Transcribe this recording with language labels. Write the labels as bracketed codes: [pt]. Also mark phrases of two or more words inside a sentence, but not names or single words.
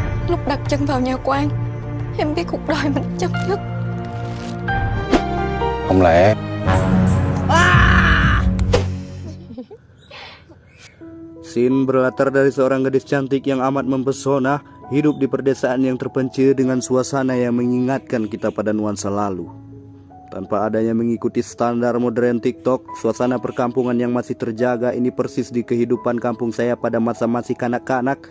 [vi] Lúc đặt chân vào nhà quan, em biết cuộc đời mình chấm dứt. Không lẽ [id] Scene berlatar dari seorang gadis cantik yang amat mempesona, hidup di perdesaan yang terpencil dengan suasana yang mengingatkan kita pada nuansa lalu. Tanpa adanya mengikuti standar modern TikTok, suasana perkampungan yang masih terjaga ini persis di kehidupan kampung saya pada masa masih kanak-kanak.